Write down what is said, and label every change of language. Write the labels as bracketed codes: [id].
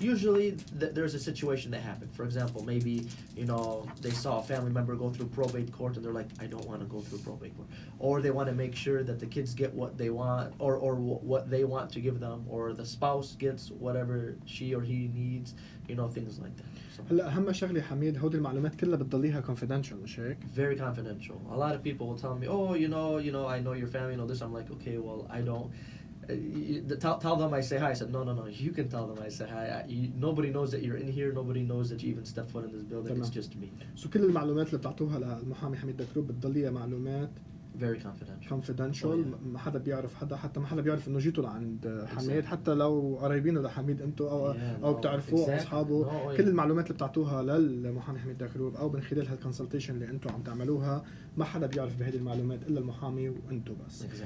[en] Usually there's a situation that happened. For example, maybe they saw a family member go through probate court and they're like, I don't want to go through probate court. Or they want to make sure that the kids get what they want or what they want to give them, or the spouse gets whatever she or he needs, things like that. So, [ar] هلا أهم شغلة حميد هودي المعلومات كلها بتضليها confidential مش هيك؟ [en] very confidential. A lot of people will tell me, oh, I know your family, this. I'm like, okay, well, I don't. Tell them I say hi. I said, no, you can tell them I say hi. Nobody knows that you're in here. Nobody knows that you even step foot in this building. It's just me. [ar] So كل المعلومات اللي بتعطوها للمحامي حميد دكروب بتضليها معلومات [en] very confidential. [ar] ما حدا بيعرف حدا، حتى ما حدا بيعرف انه جيتوا لعند حميد، حتى لو قريبينه لحميد انتوا او بتعرفوه او اصحابه. كل المعلومات اللي بتعطوها للمحامي حميد دكروب او من خلال هالكونسلتيشن اللي انتوا عم تعملوها، ما حدا بيعرف بهذه المعلومات الا المحامي وانتوا بس.